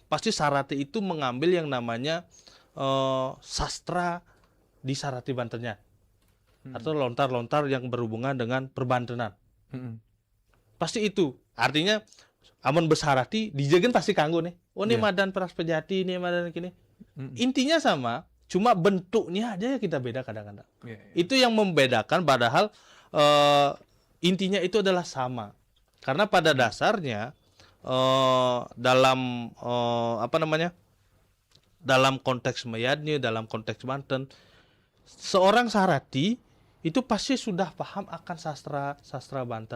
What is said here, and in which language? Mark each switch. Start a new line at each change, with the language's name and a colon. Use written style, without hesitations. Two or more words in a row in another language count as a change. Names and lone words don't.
Indonesian: Pasti Sarati itu mengambil yang namanya sastra di Sarati Bantennya. Atau lontar-lontar yang berhubungan dengan perbantenan. Pasti itu.
Balinese: Artinya amun besarati dijagen pasti kanggo nih.
Indonesian: Oh ini madan peras pejati, ini madan gini. Intinya sama. Cuma bentuknya aja ya kita beda kadang-kadang. Iya. Itu yang membedakan, padahal intinya itu adalah sama. Karena pada dasarnya dalam dalam konteks Mayadnya, dalam konteks Banten, seorang Sarati itu pasti sudah paham akan sastra Banten.